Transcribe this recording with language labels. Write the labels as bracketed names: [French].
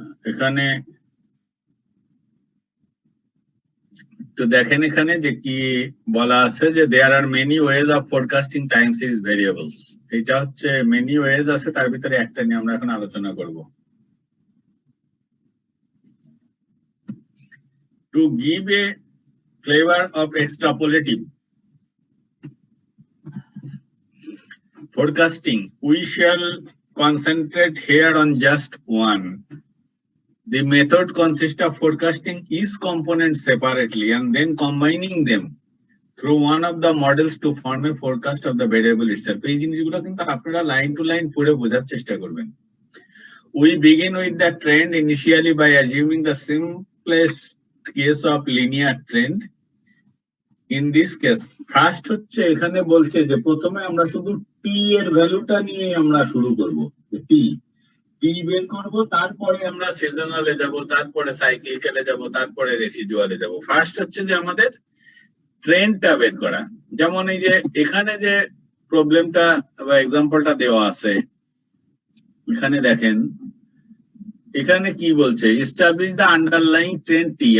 [Bangla] এখানে তো দেখেন এখানে যে কি বলা আছে, যে [English] There are many ways of forecasting time series variables. [Bangla] এটা হচ্ছে মেনি ওয়েজ আছে, তার ভিতরে একটা নিয়ে আমরা এখন আলোচনা করব। [English] To give a flavour of extrapolative forecasting, we shall concentrate here on just one. The method consists of forecasting each component separately and then combining them through one of the models to form a forecast of the variable itself. [Bangla] এই জিনিসগুলো কিন্তু আপনারা line to line পড়ে বোঝার চেষ্টা করবেন। [English] We begin with the trend initially by assuming the simplest case of linear trend. In this case, [Bangla] first হচ্ছে এখানে বলছে যে প্রথমে আমরা শুধু টি এর ভ্যালুটা নিয়ে আমরা শুরু করব। টি টি বের করব, তারপরে আমরা সিজনালে যাব, তারপরে সাইক্লিক্যালে যাব, তারপরে রেসিডুয়ালে যাব। ফার্স্ট হচ্ছে যে আমাদের ট্রেন্ডটা বের করা। যেমন এই যে এখানে যে প্রবলেমটা বা এক্সাম্পলটা দেওয়া আছে, এখানে দেখেন এখানে কি বলছে, [English] Establish the underlying trend টি।